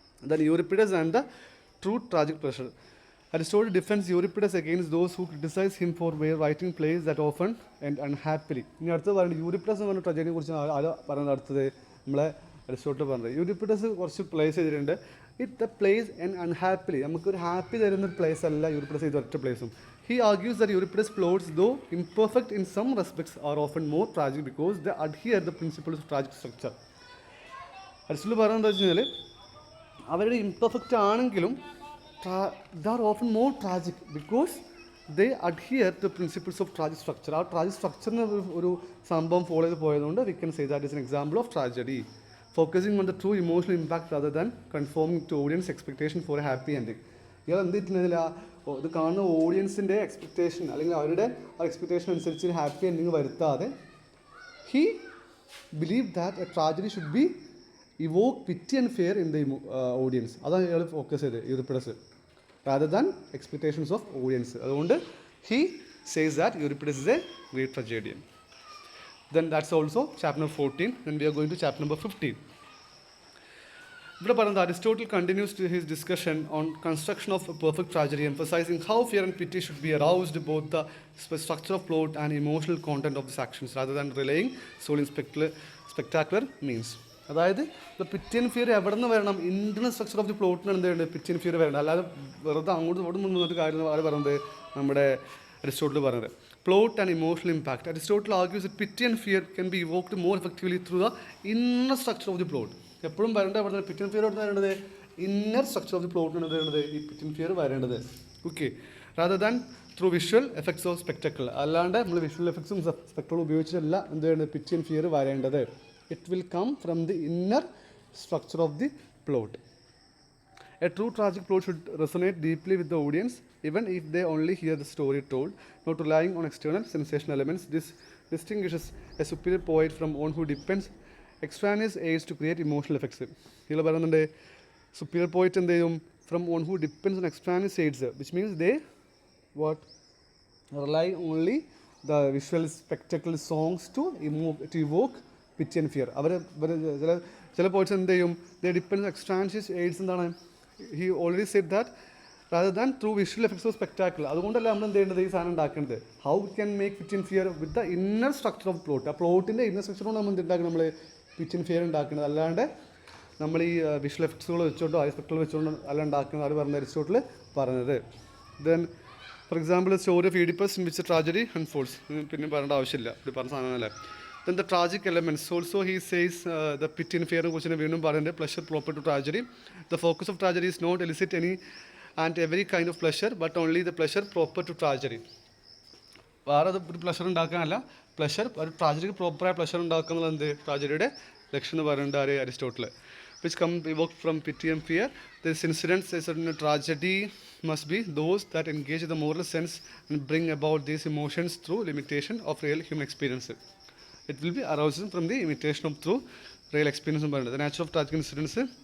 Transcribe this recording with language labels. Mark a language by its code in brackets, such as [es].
[en] Then Euripides and the true tragic pressure. Aristotle defends Euripides against those who criticize him for writing plays that often end unhappily. [ml] ഇനി അടുത്തത് പറയുന്നത് യൂറിപ്പിഡസ് എന്ന് പറഞ്ഞ ട്രജഡിയെ കുറിച്ച് ആര് പറയുന്നത് അടുത്തത് നമ്മളെ അരിസ്റ്റോട്ടിൽ പറഞ്ഞത്. യൂറിപ്പിഡസ് കുറച്ച് പ്ലേസ് ചെയ്തിട്ടുണ്ട്. [en] the plays end unhappily, [ml] നമുക്കൊരു ഹാപ്പി തരുന്ന ഒരു പ്ലേസ് അല്ല യൂറിപ്പിഡസ് ചെയ്ത ഒറ്റ പ്ലേസും. [en] He argues that Euripides' plots, though imperfect in some respects, are often more tragic because they adhere the principles of tragic structure. [ml] Aristotle പറയുന്നത് എന്താ വെച്ച് കഴിഞ്ഞാൽ, അവരുടെ ഇംപെർഫെക്റ്റ് ആണെങ്കിലും [en] they are often more tragic because they adhere to principles of tragic structure. [ml] ആ tragic സ്ട്രക്ചറിന് ഒരു സംഭവം follow ചെയ്ത് പോയതുകൊണ്ട് [en] we can say that is an example of tragedy, focusing on the true emotional impact rather than conforming to audience expectation for a happy ending. [ml] ഇയാൾ എന്ത് ചെയ്തിട്ടുണ്ടെങ്കിൽ ഇത് കാണുന്ന ഓഡിയൻസിൻ്റെ എക്സ്പെക്റ്റേഷൻ അല്ലെങ്കിൽ അവരുടെ ആ എക്സ്പെക്റ്റേഷൻ അനുസരിച്ച് ഒരു ഹാപ്പി എൻഡിങ് വരുത്താതെ [en] He believe that a tragedy should be evoke pity and fear in the audience. [ml] അതാണ് ഇയാൾ ഫോക്കസ് ചെയ്ത് യൂറിപ്പിഡസ്, [en] rather than expectations of audience. അതുകൊണ്ട് he says that Euripides is a great tragedian. Then that's also chapter number 14. Then we are going to chapter number 15. ഇവിടെ പറയുന്നത് Aristotle continues to his discussion on construction of a perfect tragedy, emphasizing how fear and pity should be aroused both the structure of plot and emotional content of these actions rather than relying solely in spectacular means. [ml] അതായത് ഇപ്പോൾ പിറ്റി and fear എവിടെ നിന്ന് വരണം, internal structure of the പ്ലോട്ടിനാണ് എന്ത് ചെയ്യുന്നത്, പിറ്റി and fear വരണം. അല്ലാതെ വെറുതെ അങ്ങോട്ട് ഇവിടെ നിന്നൊരു കാര്യം ആര് പറയുന്നത്, നമ്മുടെ അരിസ്റ്റോട്ടിൽ പറയുന്നത്. [en] plot and emotional impact. Aristotle argues that pity and fear can be evoked more effectively through the inner structure of the plot. [ml] എപ്പോഴും വരേണ്ടത് പിറ്റി ആൻഡ് ഫിയർ വരേണ്ടത് ഇന്നർ സ്ട്രക്ചർ ഓഫ് ദി പ്ലോട്ടിനാണ് വരേണ്ടത് ഈ പിറ്റി ആൻഡ് ഫിയർ വരേണ്ടത്. Okay, [en] Rather than through visual effects of spectacle. [ml] അല്ലാണ്ട് നമ്മൾ visual എഫക്ട്സും സ്പെക്ടറും ഉപയോഗിച്ചിട്ടല്ല എന്ത് വേണ്ടത് പിറ്റി ആൻഡ് ഫിയർ വരേണ്ടത്. [en] It will come from the inner structure of the plot. A true tragic plot should resonate deeply with the audience, even if they only hear the story told, not relying on external sensation elements. This distinguishes a superior poet from one who depends extraneous aids to create emotional effects. [ml] ഇതിൽ പറയുന്നുണ്ട് [en] superior poet എന്ത് ചെയ്യും from one who depends on extraneous aids, which means they what rely only the visual spectacle songs to evoke pity and fear. [ml] അവർ ചില poets എന്ത് ചെയ്യും [en] They depend extraneous aids എന്താണ് he already said that rather than through visual effects of spectacle. [ml] അതുകൊണ്ടല്ല നമ്മൾ എന്ത് ചെയ്യേണ്ടത് ഈ സാധനം ഉണ്ടാക്കേണ്ടത്. [en] How can make pity and fear with the inner structure of plot. [ml] ആ പ്ലോട്ടിൻ്റെ ഇന്നർ സ്ട്രക്ചർ കൊണ്ട് നമ്മൾ എന്തുണ്ടാക്കണം, നമ്മൾ പിറ്റി ആൻഡ് ഫിയർ ഉണ്ടാക്കുന്നത്. അല്ലാണ്ട് നമ്മൾ ഈ വിഷ്വൽ എഫക്ട്സുകൾ വെച്ചുകൊണ്ടോ ആ സ്പെക്ടർ വെച്ചുകൊണ്ടോ അല്ല ഉണ്ടാക്കുന്നത്. അത് പറഞ്ഞ അരിസ്റ്റോട്ടിൽ പറഞ്ഞത്. [en] Then for example story of Oedipus in which tragedy unfolds. [ml] പിന്നെ പറയേണ്ട ആവശ്യമില്ല, ഇത് പറഞ്ഞ സാധനമല്ലേ. [en] Then the tragic elements. Also he says the pity and fear [ml] കുറിച്ച് വീണ്ടും പറയുന്നത് [en] pleasure proper to tragedy. The focus of tragedy is not elicit any and every kind of pleasure, but only the pleasure proper to tragedy. [ml] വേറെ ഒരു pleasure ഉണ്ടാക്കാനല്ല, pleasure ഒരു ട്രാജഡിക്ക് പ്രോപ്പറായ pleasure ഉണ്ടാക്കുന്നത് എന്ത് ട്രാജഡിയുടെ ലക്ഷ്യം എന്ന് പറയുന്നുണ്ട് ആര് Aristotle. [en] which come evoked from pity and fear. This incident says that tragedy must be those that engage the moral sense and bring about these emotions through limitation of real human experience. It will be arousing from the imitation of through real experience. The nature of tragic incidents.